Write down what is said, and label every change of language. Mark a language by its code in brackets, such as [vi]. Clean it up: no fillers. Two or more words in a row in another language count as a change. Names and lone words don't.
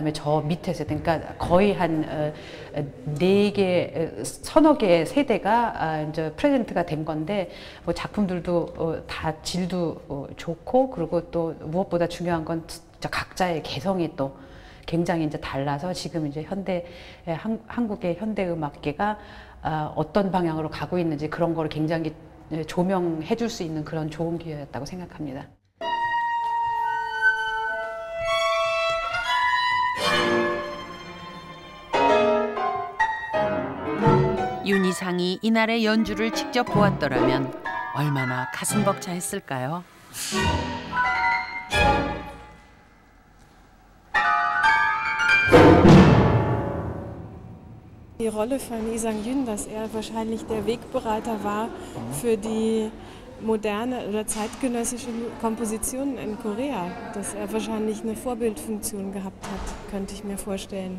[ko] 다음에 저 밑에 세대 그러니까 거의 한 4개, 서너 개의 세대가 이제 프레젠트가 된 건데 작품들도 다 질도 좋고 그리고 또 무엇보다 중요한 건 진짜 각자의 개성이 또 굉장히 이제 달라서 지금 이제 한국의 현대 음악계가 어떤 방향으로 가고 있는지 그런 거를 굉장히 조명해 줄 수 있는 그런 좋은 기회였다고 생각합니다. 윤희상이 이날의 연주를 직접 보았더라면 얼마나 가슴 벅차했을까요? [de] Die Rolle von Lee Sang-yoon, dass er wahrscheinlich der Wegbereiter war für die moderne oder zeitgenössische Kompositionen in Korea, dass er wahrscheinlich eine Vorbildfunktion gehabt hat, könnte ich mir vorstellen.